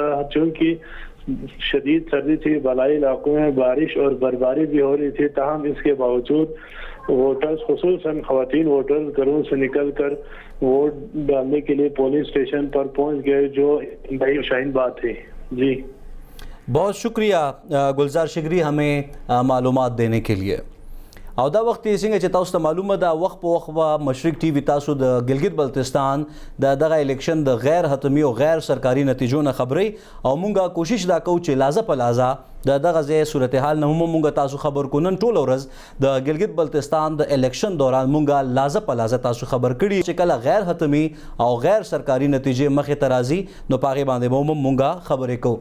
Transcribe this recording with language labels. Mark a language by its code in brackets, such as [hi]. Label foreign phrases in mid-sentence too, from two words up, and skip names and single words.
[ur] چونکہ شدید سردی تھی، بالائی علاقوں میں بارش اور برفباری بھی ہو رہی تھی، تاہم اس کے باوجود ووٹرز خصوصاً خواتین ووٹرز گھروں سے نکل کر ووٹ ڈالنے کے لیے پولنگ اسٹیشن پر پہنچ گئے، جو انتہائی شائن بات تھی. جی بہت شکریہ گلزار شگری ہمیں معلومات دینے کے لیے. [ps] او دا وخت څنګه چې تاسو ته معلومه ده وخت په وخت به مشرق ټي وي تاسو د ګلګت بلتستان د دغه الیکشن د غیر حتمی او غیر سرکاري نتیجو نه خبري او مونږه کوشش دا کوو چې لازه په لازه د دغه ځای صورتحال نه هم مونږ تاسو خبر کو. نن ټول ورځ د ګلګت بلتستان د الیکشن دوران مونږه لازه په لازه تاسو خبر کړي چې کله غیر حتمی او غیر سرکاري نتیجې مخې ته راځي نو پاغې باندې به هم مونږه خبرې کوو.